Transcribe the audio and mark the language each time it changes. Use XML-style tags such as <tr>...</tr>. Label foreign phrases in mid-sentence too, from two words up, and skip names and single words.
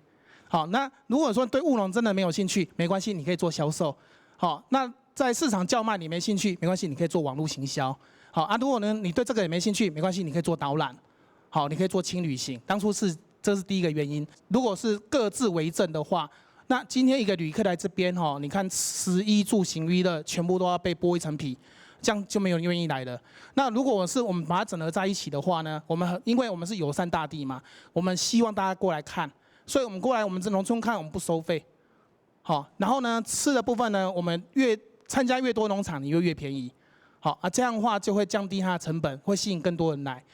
<zh>好，那如果說對務農真的沒有興趣，沒關係，你可以做銷售。好，那在市場叫賣你沒興趣，沒關係，你可以做網絡行銷。好如果呢你對這個也沒興趣，沒關係，你可以做導覽。好，你可以做輕旅行。當初這是第一個原因。如果是各自為政的話，那今天一个旅客来这边哈，你看食衣住行娱乐全部都要被剥一层皮，这样就没有人愿意来了。那如果我们把它整合在一起的话呢，因为我们是友善大地嘛，我们希望大家过来看，所以我们过来我们这农村看我们不收费，好，然后呢吃的部分呢，我们参加越多农场，你越便宜，好啊，这样的话就会降低它的成本，会吸引更多人来。</zh>